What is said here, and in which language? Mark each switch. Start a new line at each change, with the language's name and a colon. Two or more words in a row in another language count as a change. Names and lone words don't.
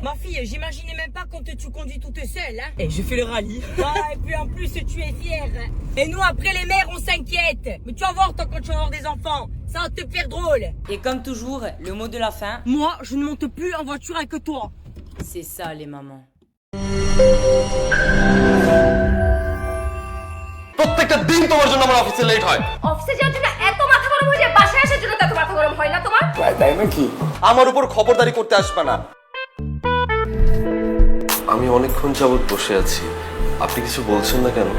French: Ma fille, j'imaginais même pas quand tu conduis toute seule, hein. Et je fais le rallye. Ah, et puis en plus, tu es fière. Et nous, après les mères, on s'inquiète. Mais tu vas voir, toi, quand tu vas avoir des enfants, ça va te faire drôle. Et comme toujours, le mot de la fin. Moi, je ne monte plus en voiture avec toi. C'est ça, les mamans.
Bangla: প্রত্যেকটা দিন তোমার জন্য আমার অফিসে লেট হয়। অফিসে যাওয়ার জন্য এত মাথা গরম হয়ে যায়, বাসায় আসার জন্য এত মাথা গরম হয় না তোমার? তাই নাকি? আমার উপর খবরদারি করতে আসবে না। আমি অনেকক্ষণ যাবত বসে আছি, আপনি কিছু বলছেন না কেন?